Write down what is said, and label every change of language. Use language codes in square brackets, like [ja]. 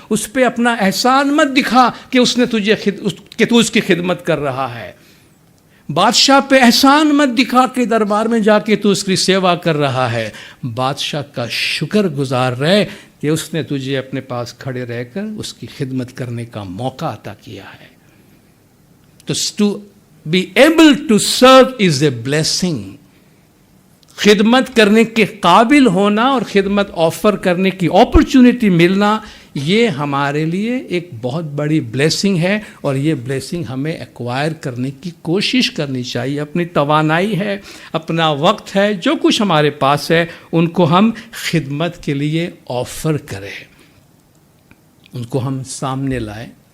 [ur] اس پہ اپنا احسان مت دکھا کہ اس نے تجھے کہ تو اس کی خدمت کر رہا ہے. بادشاہ پہ احسان مت دکھا کہ دربار میں جا کے تو اس کی سیوا کر رہا ہے. بادشاہ کا شکر گزار رہے کہ اس نے تجھے اپنے پاس کھڑے رہ کر اس کی خدمت کرنے کا موقع عطا کیا ہے. [en] تو be able to serve is a blessing. [ur] خدمت کرنے کے قابل ہونا اور خدمت آفر کرنے کی اپرچونٹی ملنا یہ ہمارے لیے ایک بہت بڑی بلیسنگ ہے اور یہ بلیسنگ ہمیں ایکوائر کرنے کی کوشش کرنی چاہیے. اپنی توانائی ہے، اپنا وقت ہے، جو کچھ ہمارے پاس ہے ان کو ہم خدمت کے لیے آفر کریں، ان کو ہم سامنے لائیں.